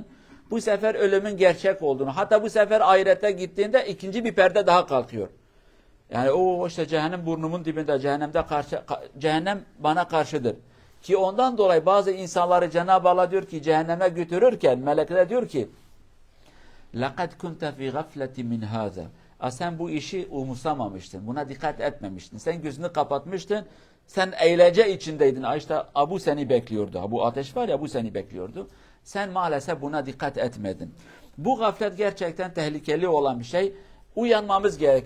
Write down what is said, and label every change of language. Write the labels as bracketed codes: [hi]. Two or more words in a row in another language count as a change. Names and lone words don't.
[tr] Bu sefer ölümün gerçek olduğunu, hatta bu sefer ahirete gittiğinde ikinci bir perde daha kalkıyor. Yani o işte cehennem burnumun dibinde, cehennem bana karşıdır. Ki ondan dolayı bazı insanları Cenab-ı Allah diyor ki [ar] cehenneme götürürken melekler diyor ki لَقَدْ كُنْتَ فِي غَفْلَةٍ مِنْ هَذَا. [tr] Sen bu işi umursamamıştın, buna dikkat etmemiştin. Sen gözünü kapatmıştın, sen eğlence içindeydin. İşte bu seni bekliyordu. Bu ateş var ya, bu seni bekliyordu. Sen maalesef buna dikkat etmedin. Bu gaflet gerçekten tehlikeli olan bir şey. Uyanmamız gerekir.